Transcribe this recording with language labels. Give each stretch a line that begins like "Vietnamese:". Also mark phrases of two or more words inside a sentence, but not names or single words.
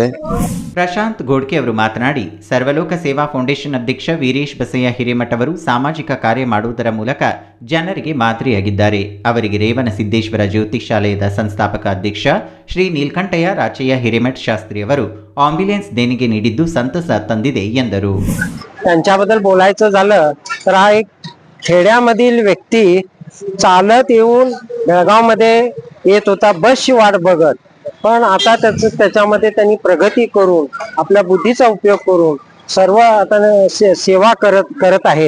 Kannada: ಪ್ರಶಾಂತ್ ಗೋಡ್ಕೆ ಅವರು ಮಾತನಾಡಿ, ಸರ್ವಲೋಕ ಸೇವಾ ಫೌಂಡೇಶನ್ ಅಧ್ಯಕ್ಷ ವೀರೇಶ್ ಬಸಯ್ಯ ಹಿರೇಮಠ ಅವರು ಸಾಮಾಜಿಕ ಕಾರ್ಯ ಮಾಡುವುದರ ಮೂಲಕ ಜನರಿಗೆ ಮಾದರಿಯಾಗಿದ್ದಾರೆ. ಅವರಿಗೆ ರೇವಣಸಿದ್ದೇಶ್ವರ ಜ್ಯೋತಿಷಾಲಯದ ಸಂಸ್ಥಾಪಕ ಅಧ್ಯಕ್ಷ ಶ್ರೀ ನೀಲಕಂಠಯ್ಯ ರಾಚಯ್ಯ ಹಿರೇಮಠ शास्त्री ಅವರು ಆಂಬ್ಯುಲೆನ್ಸ್ देणगी ನೀಡಿದ್ದು ಸಂತಸ ತಂದಿದೆ ಎಂದರು.
Marathi: त्यांच्याबद्दल बोलायचं झालं तर हा एक खेड्यामधील व्यक्ती चालत येऊन बेळगावमध्ये येत होता बसची वाट बघत, पण आता त्याच्यामध्ये त्यांनी प्रगती करून आपल्या बुद्धीचा उपयोग करून सर्व आता सेवा करत आहेत.